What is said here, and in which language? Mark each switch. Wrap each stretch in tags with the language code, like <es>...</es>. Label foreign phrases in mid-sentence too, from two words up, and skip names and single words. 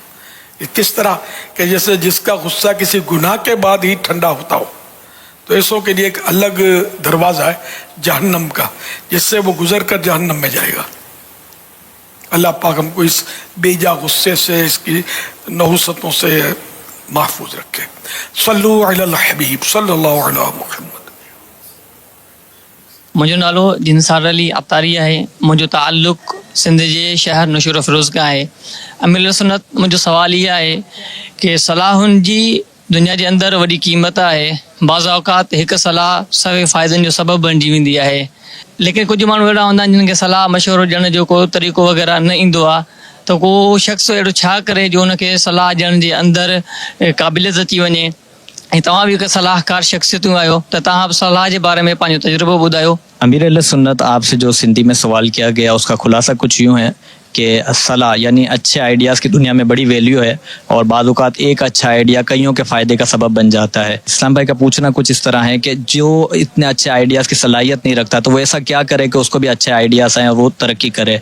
<ur>یہ کس طرح کہ جیسے جس کا غصہ کسی گناہ کے بعد ہی ٹھنڈا ہوتا ہو, تو ایسوں کے لیے ایک الگ دروازہ ہے جہنم کا, جس سے وہ گزر کر جہنم میں جائے گا. اللہ پاک ہم کو اس بے جا غصے سے, اس کی نحوستوں سے محفوظ رکھے.</ur> <ar>صلو علی الحبیب صلی اللہ علیہ محمد.</ar> <sd>मुंहिंजो नालो जिनसार अली अबतारी आहे. मुंहिंजो ताल्लुक़ सिंध जे शहर नशूर अफरोज़ खां आहे. अमीर सुन्नत मुंहिंजो सवाल इहा आहे कि सलाहुनि जी दुनिया जे अंदरि वॾी क़ीमत आहे. बाज़ औक़ात हिकु सलाह सभई फ़ाइदनि जो सबबु बणिजी वेंदी आहे, लेकिन कुझु माण्हू अहिड़ा हूंदा आहिनि जिन खे सलाह मशवरो ॾियण जो को तरीक़ो वग़ैरह न ईंदो आहे. त को शख़्स अहिड़ो छा करे जो उनखे सलाह ॾियण जे अंदरि क़ाबिलियत अची वञे. ऐं तव्हां बि हिकु सलाहकार शख़्सियतूं आहियो, त तव्हां बि सलाह जे बारे में पंहिंजो तजुर्बो ॿुधायो. अमीर अहले सुन्नत,</sd> <ur>آپسے جو سندھی میں سوال کیا گیا اسکا خلاصہ کچھ یوں ہے کہ صلاح یعنی اچھے آئیڈیاز کی دنیا میں بڑی ویلیو ہے، اور بعد اوقات ایک اچھا آئیڈیا کئیوں کے فائدے کا سبب بن جاتا ہے. اسلام بھائی کا پوچھنا کچھ اس طرح ہے کہ جو اتنے اچھے آئیڈیاز کی صلاحیت نہیں رکھتا، تو وہ ایسا کیا کرے کہ اسکو بھی اچھے آئیڈیاز آئیں اور وہ ترقی کرے.</ur>